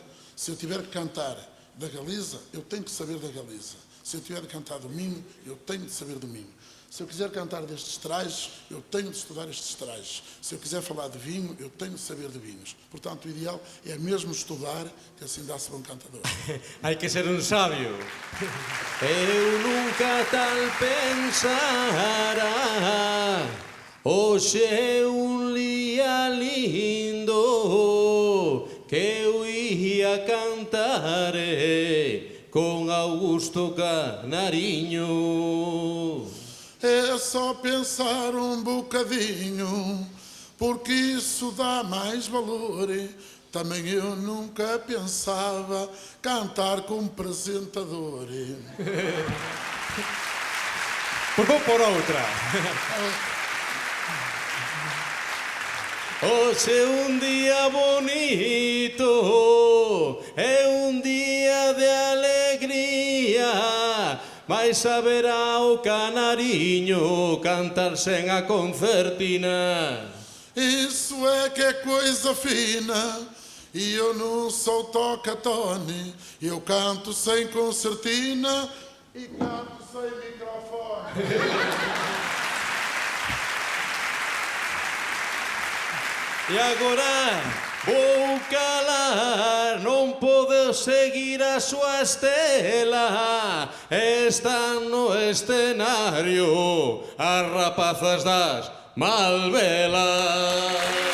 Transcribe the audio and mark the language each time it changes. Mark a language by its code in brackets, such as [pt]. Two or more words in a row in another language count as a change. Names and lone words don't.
[pt] Se eu tiver que cantar da Galiza, eu tenho que saber da Galiza. Se eu tiver que cantar do Minho, eu tenho de saber do Minho. Se eu quiser cantar destes trajes, eu tenho de estudar estes trajes. Se eu quiser falar de vinho, eu tenho de saber de vinhos. Portanto, o ideal é mesmo estudar, que assim dá-se bom cantador. [gl] Hai que ser un sabio. Eu nunca tal pensara, hoxe é un día lindo, que eu ia cantar con Augusto Canariño. [pt] É só pensar um bocadinho, porque isso dá mais valor. Também eu nunca pensava cantar como apresentador. Vou por outra. [gl] Hoxe é un día bonito, é un día de alegría, mas saberá o Canariño cantar sen a concertina. [pt] Isso é que é coisa fina, e eu não sou toca-tone, eu canto sem concertina e canto sem microfone. [gl] E agora vou calar, non podo seguir a súa estela. Están no escenario as rapazas das Malvelas.